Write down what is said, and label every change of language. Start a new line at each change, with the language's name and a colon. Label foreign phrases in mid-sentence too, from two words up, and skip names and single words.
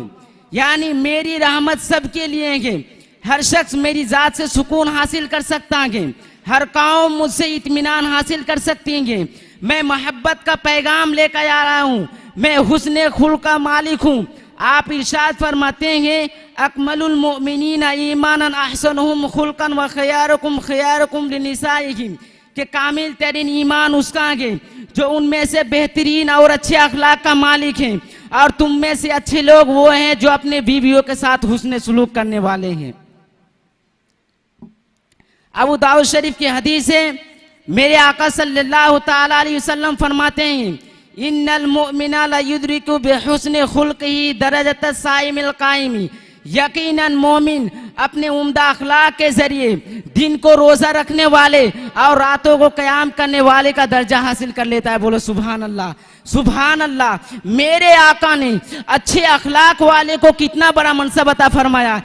Hindi: यानी मेरी रहमत सबके लिए है, हर शख्स मेरी ज़ात से सुकून हासिल कर सकता है, हर कौम मुझसे इत्मीनान हासिल कर सकती है। मैं मोहब्बत का पैगाम लेकर आ रहा हूँ, मैं हुस्न खुल्क़ का मालिक हूँ। आप इरशाद फरमाते हैं,
Arabic: أكمل المؤمنين إيمانا أحسنهم خلقا و خياركم خياركم لنسائهم,
Hindi: कि कामिल तरीन ईमान उसका है जो उनमें से बेहतरीन और अच्छे अखलाक का मालिक है, और तुम में से अच्छे लोग वो हैं जो अपने बीवियों के साथ हुस्न सलूक करने वाले हैं। अबू दाऊद शरीफ की हदीस है, मेरे आका
Arabic: صلى الله تعالى عليه وسلم
Hindi: फरमाते हैं,
Arabic: إن المؤمن لا يدرك بحسن خلقه درجة الصائم القائم.
Hindi: यकीनन मोमिन अपने उम्दा अखलाक के जरिए दिन को रोज़ा रखने वाले और रातों को क़याम करने वाले का दर्जा हासिल कर लेता है। बोलो
Arabic: سبحان الله، سبحان الله.
Hindi: मेरे आका ने अच्छे अखलाक वाले को कितना बड़ा मनसब अता फरमाया।